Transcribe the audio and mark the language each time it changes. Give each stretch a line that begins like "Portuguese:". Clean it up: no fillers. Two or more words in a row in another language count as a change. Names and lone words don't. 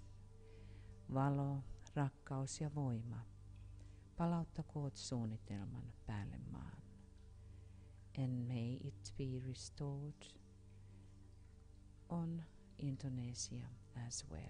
Finnish: Valo, rakkaus ja voima, palauttakoot suunnitelman päälle maan.
English: And may it be restored on Indonesia as well.